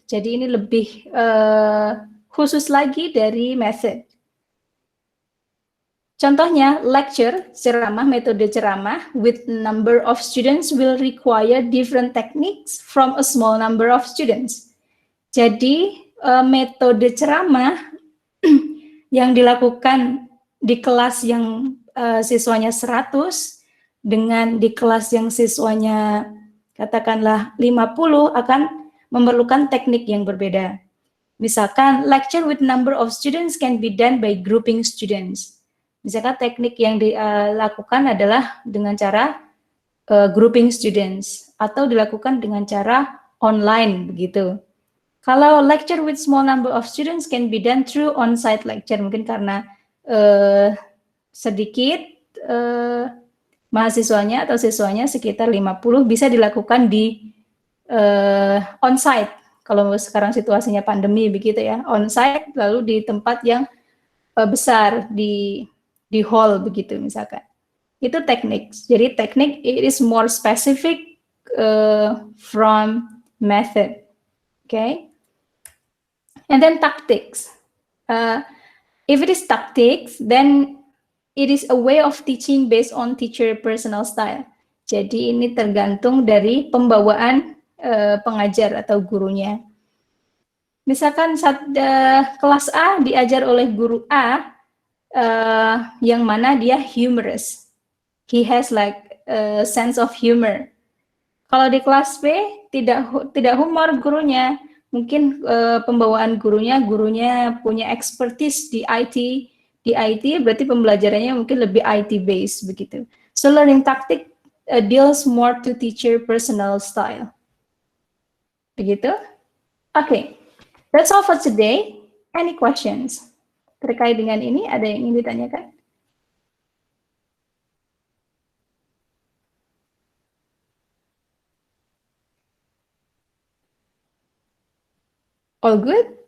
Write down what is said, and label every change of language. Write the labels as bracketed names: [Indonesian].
[Indonesian] Jadi ini lebih khusus lagi dari method. [English] Contohnya, lecture, ceramah, [Indonesian] metode ceramah [English] with number of students will require different techniques from a small number of students. [Indonesian] Jadi, metode ceramah yang dilakukan di kelas yang siswanya 100 dengan di kelas yang siswanya katakanlah 50 akan memerlukan teknik yang berbeda. [English] Misalkan lecture with number of students can be done by grouping students. [Indonesian] Misalkan teknik yang dilakukan adalah dengan cara grouping students atau dilakukan dengan cara online begitu. [English] Kalau lecture with small number of students can be done through on-site lecture, [Indonesian] mungkin karena sedikit mahasiswanya atau siswanya sekitar 50 bisa dilakukan di on-site. Kalau sekarang situasinya pandemi begitu ya, on-site lalu di tempat yang besar di hall begitu misalkan. Itu teknik. Jadi teknik [English] it is more specific from method. Okay? And then tactics. If it is tactics, then it is a way of teaching based on teacher personal style. [Indonesian] Jadi ini tergantung dari pembawaan pengajar atau gurunya. Misalkan kelas A diajar oleh guru A yang mana dia humorous. [English] He has like a sense of humor. [Indonesian] Kalau di kelas B tidak humor gurunya, mungkin pembawaan gurunya punya expertise di IT berarti pembelajarannya mungkin lebih IT based begitu. [English] So learning tactic deals more to teacher personal style. Begitu? Okay, that's all for today. Any questions [Indonesian] terkait dengan ini? Ada yang ingin ditanyakan? [English] All good?